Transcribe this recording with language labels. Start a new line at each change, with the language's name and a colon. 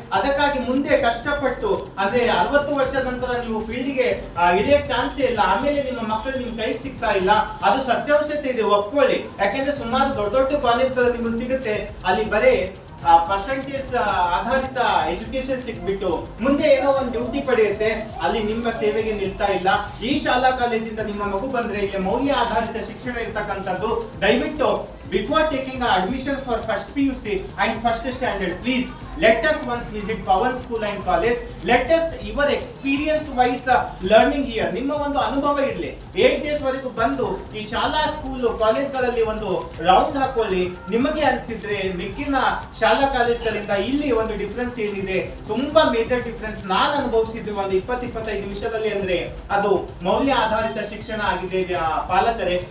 Kannada: ಅದಕ್ಕಾಗಿ ಮುಂದೆ ಕಷ್ಟಪಟ್ಟು ಅಂದ್ರೆ 60 ವರ್ಷದ ನಂತರ ನೀವು ಫೀಲ್ಡ್ಗೆ ಇಳಿಯಕ್ ಚಾನ್ಸೇ ಇಲ್ಲ, ಆಮೇಲೆ ನಿಮ್ಮ ಮಕ್ಕಳು ನಿಮ್ ಕೈಗೆ ಸಿಗ್ತಾ ಇಲ್ಲ, ಅದು ಸತ್ಯಾಂಶತೆ ಇದೆ, ಒಪ್ಕೊಳ್ಳಿ. ಯಾಕೆಂದ್ರೆ ಸುಮಾರು ದೊಡ್ಡ ದೊಡ್ಡ ಕಾಲೇಜ್ಗಳು ನಿಮ್ಗೆ ಸಿಗುತ್ತೆ, ಅಲ್ಲಿ ಬರೇ ಪರ್ಸೆಂಟೇಜ್ ಆಧಾರಿತ ಎಜುಕೇಶನ್ ಸಿಕ್ಬಿಟ್ಟು ಮುಂದೆ ಏನೋ ಒಂದು ಡ್ಯೂಟಿ ಪಡೆಯುತ್ತೆ, ಅಲ್ಲಿ ನಿಮ್ಮ ಸೇವೆಗೆ ನಿಲ್ತಾ ಇಲ್ಲ. ಈ ಶಾಲಾ ಕಾಲೇಜಿಂದ ನಿಮ್ಮ ಮಗು ಬಂದ್ರೆ ಇಲ್ಲಿ ಮೌಲ್ಯ ಆಧಾರಿತ ಶಿಕ್ಷಣ ಇರ್ತಕ್ಕಂಥದ್ದು. ದಯವಿಟ್ಟು
English: Before taking admission for first PUC and first standard, please let us once visit Pawan School and College. Let us your experience wise learning here.
Kannada: ನಿಮ್ಮ ಒಂದು ಅನುಭವ ಇರಲಿ. 8 days ವರೆಗೂ ಬಂದು ಈ ಶಾಲಾ ಸ್ಕೂಲ್ ಕಾಲೇಜ್ಗಳಲ್ಲಿ ಒಂದು ರೌಂಡ್ ಹಾಕೊಳ್ಳಿ. ನಿಮಗೆ ಅನಿಸಿದ್ರೆ ಮಿಕ್ಕಿನ ಶಾಲಾ ಕಾಲೇಜ್ಗಳಿಂದ ಇಲ್ಲಿ ಒಂದು ಡಿಫರೆನ್ಸ್ ಏನಿದೆ, ತುಂಬಾ ಮೇಜರ್ ಡಿಫರೆನ್ಸ್ ನಾನು ಅನುಭವಿಸಿದ್ವಿ ಒಂದು 20-25 ನಿಮಿಷದಲ್ಲಿ. ಅಂದ್ರೆ ಅದು ಮೌಲ್ಯ ಆಧಾರಿತ ಶಿಕ್ಷಣ ಆಗಿದೆ ಪಾಲಕರೇ.